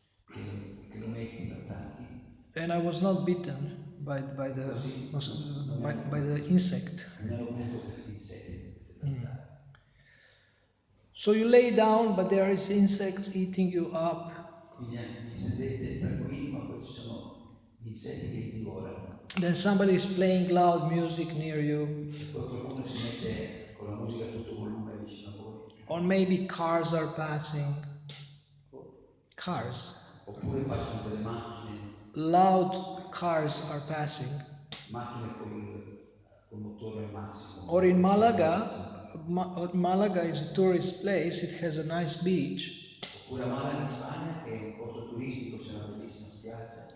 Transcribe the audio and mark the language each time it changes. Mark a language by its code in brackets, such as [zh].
[it] Che lo metti, lo attacchi. [en] and I was not bitten by the insect. [it] Non hanno avuto questi insetti, queste zanzare. [en] So you lay down, but there is insects eating you up. [it] Quindi vi sedete tranquilli, ma poi ci sono gli insetti che vi divorano. [en] Then somebody is playing loud music near you, [it] e poi qualcuno si mette con la musica a tutto volume vicino a voi, [en] or maybe cars are passing. [it] O- [en] Cars. [it] oppure passano delle macchine, [en] Loud cars are passing. [it] macchine col motore al massimo. [en] Or in Malaga, Malaga is a tourist place, it has a nice beach, [it] Oppure a Malaga in Spagna, che è un posto turistico, c'è una bellissima spiaggia,